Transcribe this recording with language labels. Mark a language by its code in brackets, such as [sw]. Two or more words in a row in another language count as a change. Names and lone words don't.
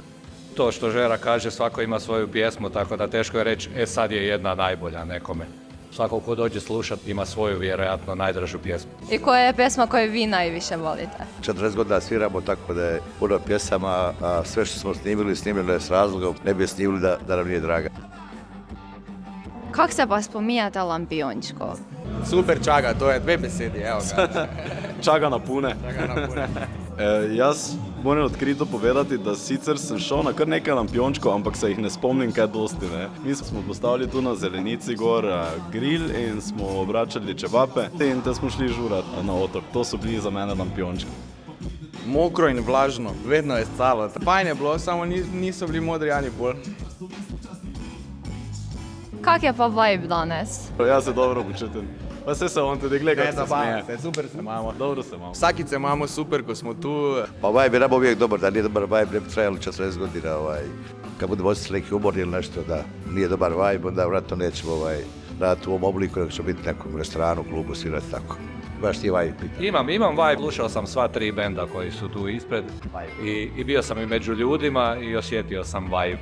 [hr] To što Žera kaže, svako ima svoju pjesmu, tako da teško je reći, sad je jedna najbolja nekome. Svako ko dođe slušati ima svoju vjerojatno najdražu pjesmu. I koja je pjesma koju vi najviše volite? 40 godina sviramo, tako da je puno pjesama, a sve što smo snimili je s razlogom, ne bi je snimili da nam nije draga. [sl] Kak se pa spominjate Lampiončko? Super Čaga, to je 2 besedi, [hr] evo ga. [sl] Čaga na pune. Jaz moram odkrito povedati, da sicer sem šel na kar nekaj lampiončkov, ampak se jih ne spomnim kaj dosti. Ne. Mi smo postavili tu na Zelenici gor grill in smo obračali čevape in te smo šli žurat na otok. To so bili za mene lampiončki. Mokro in vlažno, vedno je stalo. Fajn je bilo, samo niso bili modri ani bolj. Kak je pa vibe danes? Jaz se dobro počutim. Pa se on tudi gleda, kako se smeje. Super se imamo. Dobro se imamo. Vsakice imamo super, ko smo tu. [hr] Pa vibe je nama uvijek dobar, da nije dobar vibe, ne bi trajalo 40 godina. Kad budemo osjetili neki umor ili nešto, da nije dobar vibe, onda vratno nećemo raditi u ovom obliku, nego ćemo biti u nekom restoranu, klubu, svirati tako. Baš ti vibe pitan. Imam vibe, slušao sam sva 3 benda koji su tu ispred i bio sam i među ljudima i osjetio sam vibe.